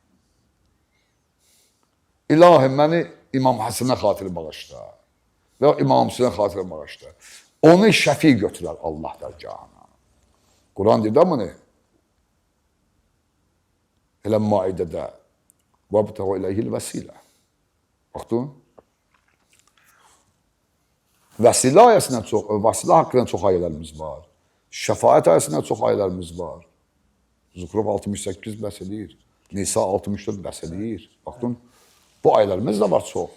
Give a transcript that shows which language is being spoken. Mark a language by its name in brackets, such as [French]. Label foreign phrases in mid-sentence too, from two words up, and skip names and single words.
[Azerbaijani] İlahi, məni İmam Həsənə xatir bağışla. Və İmam Hüseynə xatir bağışla. Onu şəfi götürər Allah dərgahına. Quran deyir bunu. Elə Maidədə. [Arabic] وَابْتَغُوا إِلَيْهِ الْوَسِيلَةِ. [Azerbaijani] Baxdın? Vəsilə ayəsindən çox, vəsilə haqqında çox ayələrimiz var. Şəfaət ayəsindən çox ayələrimiz var. Zuhruf 68 bəhs edir. Nisa 64 bəhs edir. Baxdın? Bu ayələrimiz də var çox.